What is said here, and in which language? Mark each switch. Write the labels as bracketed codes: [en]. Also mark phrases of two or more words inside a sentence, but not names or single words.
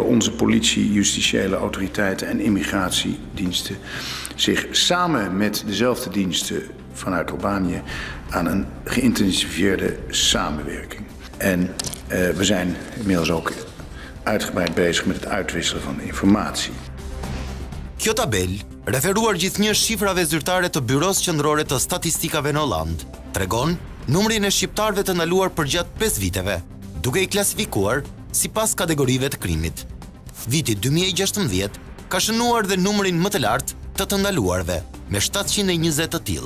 [nl] Onze politie, justitiële autoriteiten en immigratiediensten zich samen met dezelfde diensten vanuit Albanië aan een geïntensiveerde samenwerking. En we zijn inmiddels ook uitgebreid bezig met het uitwisselen van informatie. [sq] Kjo tabel, referuar gjithnjë shifrave zyrtare të Byros Qendrore të Statistikave në Holland, tregon numrin e shqiptarëve të ndaluar përgjatë 5 viteve, duke I klasifikuar sipas kategorive të krimit. Viti 2016 ka shënuar dhe numrin më të lartë të ndaluarve, me 720 të tillë.